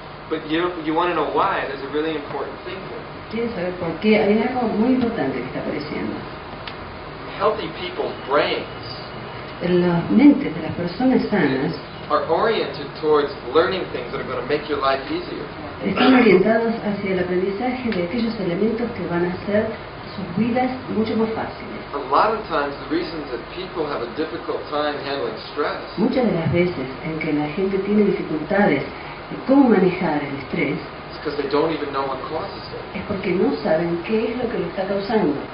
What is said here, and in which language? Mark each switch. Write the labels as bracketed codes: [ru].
[en] But you want to know why? There's a really important thing here. [es] Quiero saber por qué. Hay algo muy importante que está apareciendo. [en] Healthy people's brains [es] Las mentes de las personas sanas [en] are oriented towards learning things that are going to make your life easier. [es] están orientados hacia el aprendizaje de aquellos elementos que van a hacer sus vidas mucho más fáciles. [en] A lot of times the reasons that people have a difficult time handling stress [es] Muchas de las veces en que la gente tiene dificultades de cómo manejar el estrés [en] is because they don't even know what causes it. [es] es porque no saben qué es lo que lo está causando.